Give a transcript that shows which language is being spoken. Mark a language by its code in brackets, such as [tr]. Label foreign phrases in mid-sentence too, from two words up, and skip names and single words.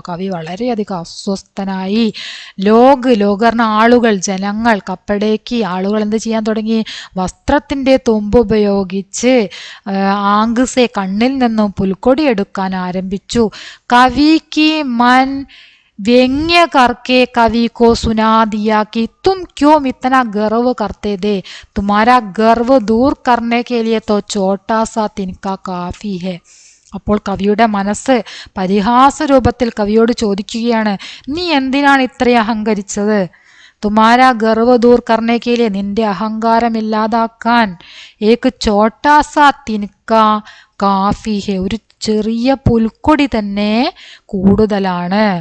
[ml] കവി വളരെയധികം അസ്വസ്ഥനായി. ലോഗ് പറഞ്ഞ ആളുകൾ, ജനങ്ങൾ, കപ്പടേക്ക് ആളുകൾ എന്ത് ചെയ്യാൻ തുടങ്ങി? വസ്ത്രത്തിന്റെ തുമ്പ് ഉപയോഗിച്ച് ആങ്സെ, കണ്ണിൽ നിന്നും പുൽക്കൊടി എടുക്കാൻ ആരംഭിച്ചു. [hi] കവിക്ക് മൻ व्यंग्य करके कवि को सुना दिया कि तुम क्यों इतना गर्व करते थे, तुम्हारा गर्व दूर करने के लिए तो छोटा सा तिनका काफी है. [ml] അപ്പോൾ കവിയുടെ മനസ്സ് പരിഹാസ രൂപത്തിൽ കവിയോട് ചോദിക്കുകയാണ്, നീ എന്തിനാണ് ഇത്രയും അഹങ്കരിച്ചത്? [hi] तुम्हारा गर्व दूर करने के लिए, [ml] നിന്റെ അഹങ്കാരം ഇല്ലാതാക്കാൻ [hi] एक छोटा सा तिनका काफी है, [ml] ഒരു ചെറിയ പുൽക്കൊടി തന്നെ കൂടുതലാണ്.